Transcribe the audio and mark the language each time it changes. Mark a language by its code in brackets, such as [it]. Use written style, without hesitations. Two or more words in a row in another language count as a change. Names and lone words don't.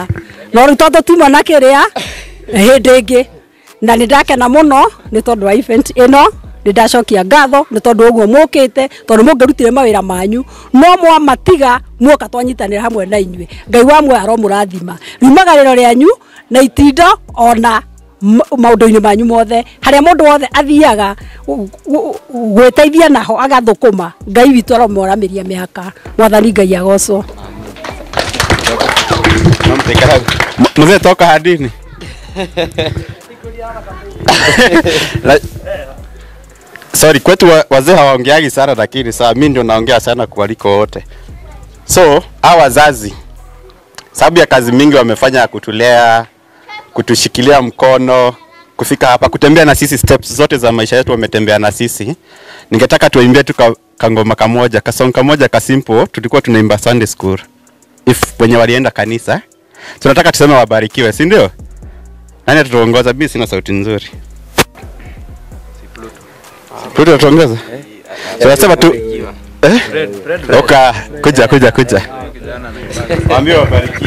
[ki] no rĩu tondũ tuma na kĩrĩa hĩndĩ ĩngĩ na nĩ ndakena mũno nĩ tondũ wa event ĩno ndacokia ngatho nĩ tondũ ũguo mũkĩte tondũ mũngĩrutire mawĩra manyu no mwamatiga muoka twanyitanĩra hamwe na inyuĩ Ngai wa muoyo aromũrathima riumagarĩro rĩanyu na itindo ona maũndũ-inĩ manyu mothe harĩa mũndũ wothe athiaga gwĩteithia naho agathũkũma Ngai witũ aromũramĩria mĩaka Mwathani Ngai agocwo. [sw] Mzee toka hadini. Sorry, kwetu wazee hawaongeagi sana lakini saa mimi ndio naongea sana kuliko wote. So, hawa wazazi sababu ya kazi mingi wamefanya kutulea, kutushikilia mkono, kufika hapa, kutembea na sisi steps zote za maisha yetu wametembea na sisi. Ningetaka tuimbie tu kangoma kamoja, kasong kamoja ka simple, tulikuwa tunaimba [en] Sunday school. [sw] If wenye walienda kanisa, tunataka tuseme wabarikiwe, si ndio? Nani atatuongoza? Mimi sina sauti nzuri. Pluto tuongeza? Tunasema tu Oka, kuja. Waambie wabarikiwe.